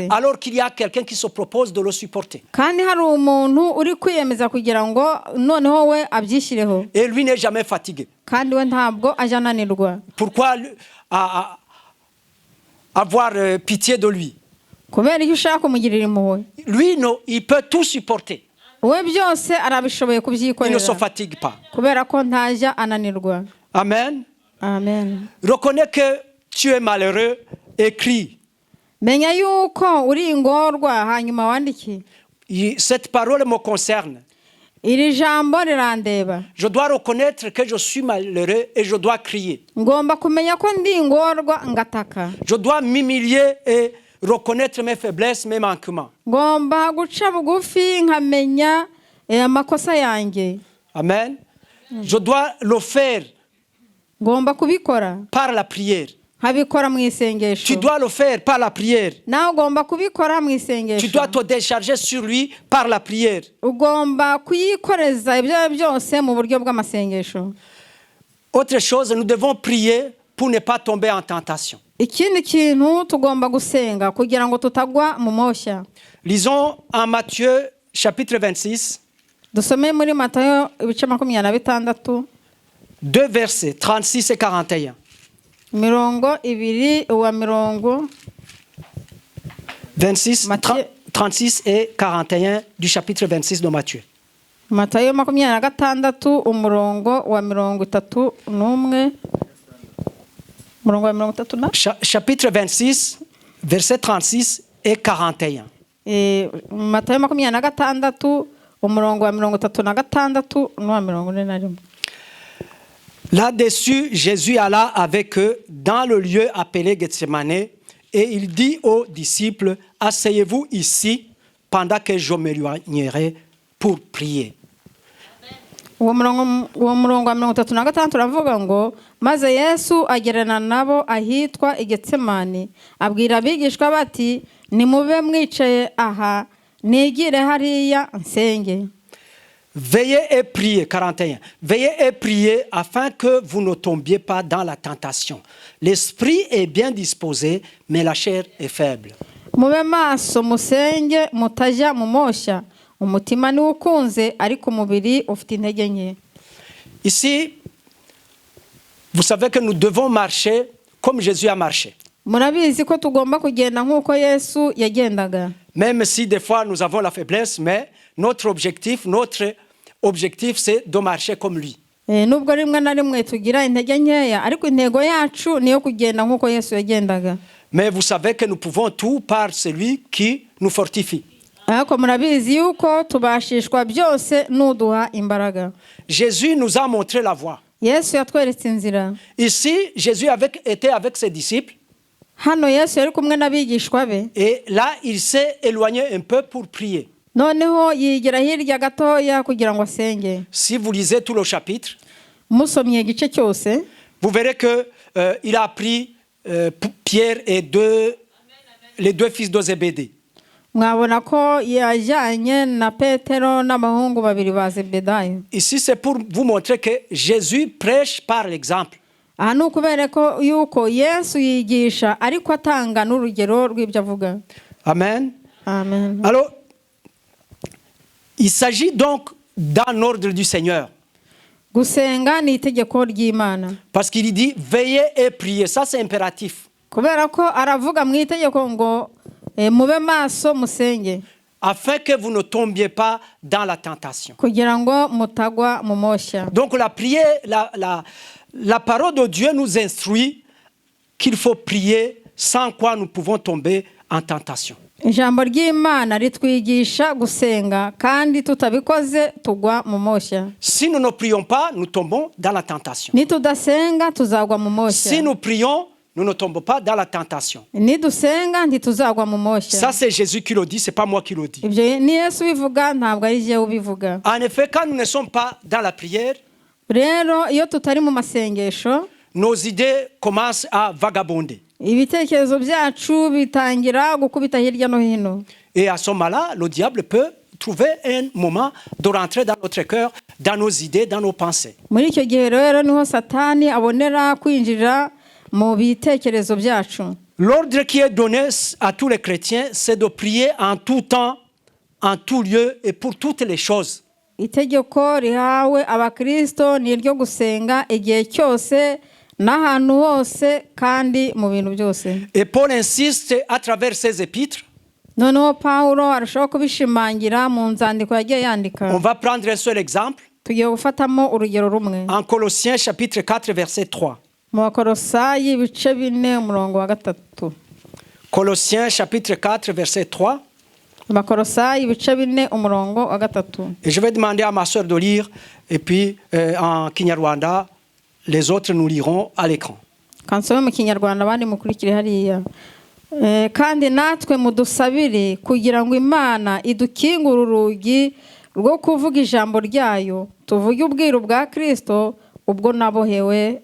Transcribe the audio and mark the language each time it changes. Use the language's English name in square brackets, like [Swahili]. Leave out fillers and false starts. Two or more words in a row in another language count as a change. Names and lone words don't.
[French] Alors qu'il y a quelqu'un qui se propose de le supporter. [Kinyarwanda] Kandi hari umuntu uri kwiyemeza kugira ngo noneho we abyishyireho. [French] Et lui n'est jamais fatigué. [Kinyarwanda] Kandi we ntabwo ajananirwa. [French] Pourquoi avoir pitié de lui? [Kinyarwanda] Kubera iki ushaka kumugirira impuhwe? [French] Lui, non, il peut tout supporter. [Kinyarwanda] We byose arabishoboye kubyikorera. [French] Il ne se fatigue pas. [Kinyarwanda] Kubera ko ntajya ananirwa. [French] Amen. [Kinyarwanda] Amen. [French] Reconnais que tu es malheureux et crie. [Kinyarwanda] Menya yuko uri ingorwa hanyuma wandiki. [French] Cette parole me concerne. [Kinyarwanda] Iri jambo rirandeba. [French] Je dois reconnaître que je suis malheureux et je dois crier. [Kinyarwanda] Ngomba kumenya ko ndi ingorwa ngataka. [French] Je dois m'humilier et reconnaître mes faiblesses, mes manquements. [Kinyarwanda] Ngomba guca bugufi nkamenya amakosa yanjye. [French] Amen. Je dois le faire. [Kinyarwanda] Ngomba kubikora [French] par la prière. [Kinyarwanda] Habikora mu isengesho. [French] Tu dois le faire par la prière. [Kinyarwanda] Nawe ugomba kubikora mu isengesho. [French] Tu dois te décharger sur lui par la prière. [Kinyarwanda] Ugomba kuyikoreza ibyo byose mu buryo bw'amasengesho. [French] Autre chose, nous devons prier pour ne pas tomber en tentation. [Kinyarwanda] Ikindi kintu tugomba gusenga kugira ngo tutagwa mu moshya. [French] Lisons en Matthieu chapitre 26. [Kinyarwanda] Dusome muri Matayo ibice 26. [French] Deux versets 36 et 41. [Kinyarwanda] Mirongo ibiri wa mirongo [French] 26, 36 et 41 du chapitre 26 de Matthieu. [Kinyarwanda] Matayo 26 umurongo wa 31. Murongo wa 31. [French] Chapitre 26 verset 36 et 41. [Kinyarwanda] Matayo 26 umurongo wa 36 n'uwa 41. [French] Là-dessus, Jésus alla avec eux dans le lieu appelé Gethsemane et il dit aux disciples, « Asseyez-vous ici pendant que je m'éloignerai pour prier. » [Kinyarwanda] uwo murongo wa 36 uravuga ngo maze Yesu agerana nabo ahitwa igetsemani abwira abigishwa bati nimube mwicaye aha nigire hariya nsenge. [French] Veillez et priez, 41. Veillez et priez afin que vous ne tombiez pas dans la tentation. L'esprit est bien disposé, mais la chair est faible. [Kinyarwanda] Mube maso musenge mutajya mu moshya umutima ni ukunze ariko umubiri ufite intege nke. [French] Ici, vous savez que nous devons marcher comme Jésus a marché. [Kinyarwanda] Murabizi ko tugomba kugenda nk'uko Yesu yagendaga. [French] Même si des fois nous avons la faiblesse, mais notre objectif c'est de marcher comme lui. [Kinyarwanda] Nubwo rimwe na rimwe tugira intege nkeya ariko intego yacu niyo kugenda nk'uko Yesu yagendaga. [French] Mais vous savez que nous pouvons tout par celui qui nous fortifie. [Kinyarwanda] Ariko murabizi yuko tubashishwa byose n'uduha imbaraga. [French] Jésus nous a montré la voie. [Kinyarwanda] Yesu yatweretse inzira. [French] Ici, Jésus était avec ses disciples. [Kinyarwanda] Hano Yesu yari kumwe n'abigishwa be. [French] Et là, il s'est éloigné un peu pour prier. [Kinyarwanda] Noneho yigira hirya gatoya kugira ngo asenge. [French] Si vous lisez tout le chapitre, [Kinyarwanda] musomye igice cyose, [French] vous verrez que il a pris Pierre et les deux fils de Zébédée. [Kinyarwanda] Mwabona ko yajyanye na Petero n'abahungu babiri ba Zebedayo. [French] Ici, c'est pour vous montrer que Jésus prêche par l'exemple. [Kinyarwanda] Aha ni ukubera ko yuko Yesu yigisha ariko atanga n'urugero rw'ibyo avuga. [French] Amen. [Kinyarwanda] Amen. [French] Alors, il s'agit donc d'un ordre du Seigneur. [Kinyarwanda] Gusenga ni itegeko ry'Imana. [French] Parce qu'il dit veillez et priez, ça c'est impératif. [Kinyarwanda] Kubera ko aravuga mu itegeko ngo mube maso musenge. [French] Afin que vous ne tombiez pas dans la tentation. [Kinyarwanda] Kugira ngo mutagwa mu moshya. [French] Donc la prière, la parole de Dieu nous instruit qu'il faut prier sans quoi nous pouvons tomber en tentation. [Kinyarwanda] Ijambo ry'Imana ritwigisha gusenga kandi tutabikoze tugwa mu moshya. [French] Si nous ne prions pas, nous tombons dans la tentation. [Kinyarwanda] Nitudasenga tuzagwa mu moshya. [French] Si nous prions, nous ne tombons pas dans la tentation. [Kinyarwanda] Nidusenga ntituzagwa mu moshya. [French] Ça c'est Jésus qui le dit, c'est pas moi qui le dis. [Kinyarwanda] Ibyo ni Yesu bivuga ntabwo ari je ubivuga. [French] En effet, quand nous ne sommes pas dans la prière, [Kinyarwanda] rero iyo tutari mu masengesho, [French] nos idées commencent à vagabonder. [Kinyarwanda] Ibitekerezo byacu bitangira gukubita hirya no hino. [French] Et à ce moment-là, le diable peut trouver un moment de rentrer dans notre cœur, dans nos idées, dans nos pensées. [Kinyarwanda] Muri icyo gihe rero niho Satani abonera kwinjira mu bitekerezo byacu. [French] L'ordre qui est donné à tous les chrétiens, c'est de prier en tout temps, en tout lieu et pour toutes les choses. [Kinyarwanda] Itegeko rihawe abakristo ni iryo gusenga igihe cyose n'ahantu hose kandi mu bintu byose. [French] Et Paul insiste à travers ses épîtres. [Kinyarwanda] Noneho Paulo arashobora kubishimangira mu nzandiko yagiye yandika. [French] On va prendre un seul exemple. [Kinyarwanda] Tugiye gufatamo urugero rumwe. [French] En Colossiens chapitre 4 verset 3. [Kinyarwanda] Mu Bakolosayi ibice 4 umurongo wa 3. [French] Colossiens chapitre 4 verset 3. [Kinyarwanda] Bakolosayi ibice 4 umurongo wa 3. [French] Et je vais demander à ma sœur de lire et puis en Kinyarwanda les autres nous lirons à l'écran. [Kinyarwanda] Kansome mu Kinyarwanda abandi mukurikire hariya. Kandi natwe mudusabire kugira ngo Imana idukingure urugi rwo kuvuga ijambo ryayo tuvuge ubwiru bwa Kristo ubwo nabohewe.